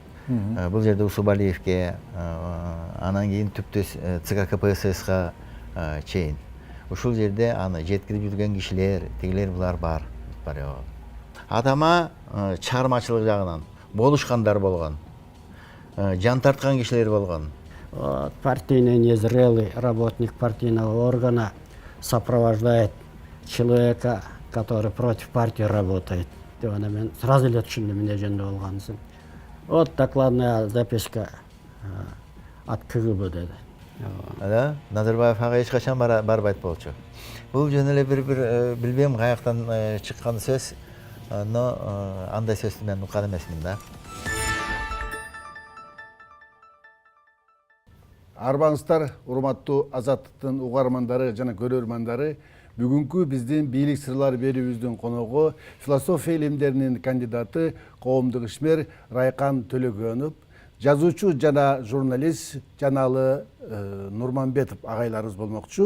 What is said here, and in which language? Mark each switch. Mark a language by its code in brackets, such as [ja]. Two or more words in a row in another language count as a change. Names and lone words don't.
[ky] Бул жерде Усубалиевке, анан кийин түптөс ЦК КПССга чейин. Ушул жерде аны жеткирип жүргөн кишилер, тигилер булар бар. Атама чыгармачылык жагынан болушкандар болгон. Жан тарткан кишилер болгон. [ru] Партийный незрелый работник партийного органа сопровождает человека, который против партии работает. [ky] Мен сразу эле түшүндүм эмне жөнүндө болгонун. [ru] Вот докладная записка от КГБ деди. [ky] Назарбаев ага эч качан барбайт болчу. Бул жөн эле бир билбейм каяктан чыккан сөз, но андай сөздү мен уккан эмесмин да. Арбаңыздар, урматтуу Азаттыктын угармандары жана көрөрмандары, бүгүнкү биздин бийлик сырлары берүүбүздүн коногу философия илимдеринин кандидаты, коомдук ишмер Райкан Төлөгөнов, жазуучу жана журналист Жаналы Нурманбетов агайларыбыз болмокчу.